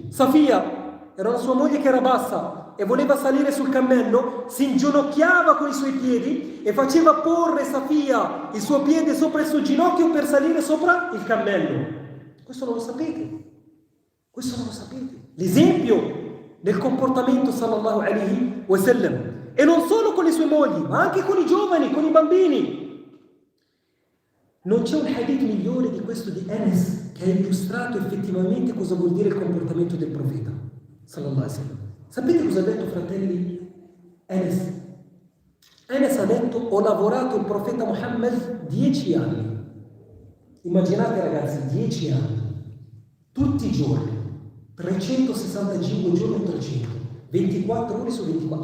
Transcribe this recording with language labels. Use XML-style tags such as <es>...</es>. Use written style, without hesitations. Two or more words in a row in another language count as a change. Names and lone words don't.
<it>Safia era la sua moglie che era bassa e voleva salire sul cammello, si inginocchiava con i suoi piedi e faceva porre Safia il suo piede sopra il suo ginocchio per salire sopra il cammello. Questo non lo sapete. Questo non lo sapete. L'esempio del comportamento</it> <ar>صلى الله عليه وسلم.</ar> <it>E non solo con le sue mogli, ma anche con i giovani, con i bambini. Non c'è un hadith migliore di questo di Anas che ha illustrato effettivamente cosa vuol dire il comportamento del profeta</it> <ar>صلى الله عليه وسلم.</ar> <it>Sapete cosa ha detto, fratelli? Anas ha detto: ho lavorato il profeta Muhammad 10 anni. Immaginate ragazzi, 10 anni, tutti i giorni. 365 giorni o 300, 24 ore su 24.</it>